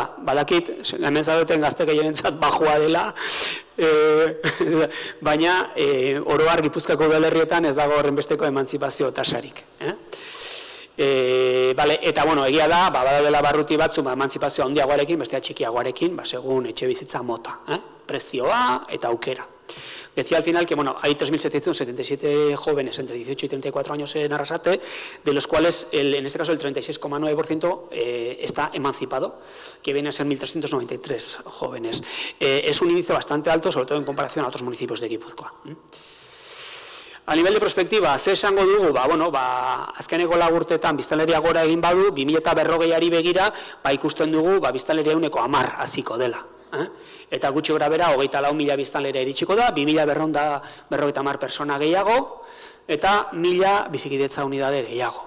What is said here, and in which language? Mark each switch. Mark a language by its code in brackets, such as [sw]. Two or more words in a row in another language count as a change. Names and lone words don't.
[eu] Badakit, hemen zaudeten gazte gehienentzat bajua dela, baina oro har Gipuzkoako udalerrietan ez dago horrenbesteko emantzipazio tasarik. Eta, egia da, badaudela barruti batzu emantzipazioa handiagoarekin, bestea txikiagoarekin, segun etxe bizitza mota, prezioa eta aukera. [es] Decía al final que hay 3.777 jóvenes entre 18 y 34 años en Arrasate, de los cuales, en este caso, el 36,9% está emancipado, que viene a ser 1.393 jóvenes. Es un índice bastante alto, sobre todo en comparación a otros municipios de Gipuzkoa. A nivel de [eu] prospektiba, ze esango dugu, azkeneko lau urteetan biztanleria gora egin badu, 2040ari begira, ikusten dugu biztanleria 10% haziko dela. Eta gutxi gora bera, 24.000 biztanlera iritsiko da, 2.250 persona gehiago, eta 1.000 bizikidetza unidade gehiago.